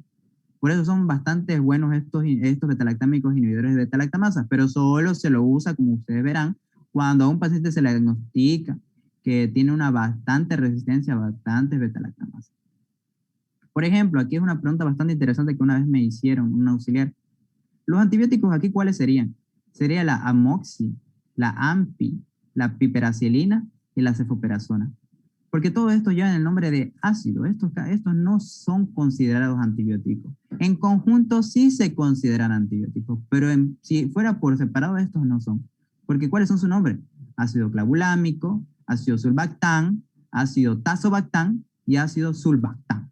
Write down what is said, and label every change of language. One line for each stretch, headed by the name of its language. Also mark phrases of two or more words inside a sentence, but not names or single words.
Spanish: Por eso son bastante buenos estos beta-lactámicos inhibidores de beta-lactamasa, pero solo se lo usa, como ustedes verán, cuando a un paciente se le diagnostica que tiene una bastante resistencia a bastantes beta-lactamasa. Por ejemplo, aquí es una pregunta bastante interesante que una vez me hicieron, un auxiliar. Los antibióticos aquí, ¿cuáles serían? Sería la amoxi, la ampi, la piperacilina y la cefoperazona. Porque todo esto lleva el nombre de ácido. Estos no son considerados antibióticos. En conjunto sí se consideran antibióticos, pero si fuera por separado, estos no son. Porque ¿cuáles son su nombre? Ácido clavulámico, ácido sulbactán, ácido tazobactán y ácido sulbactán.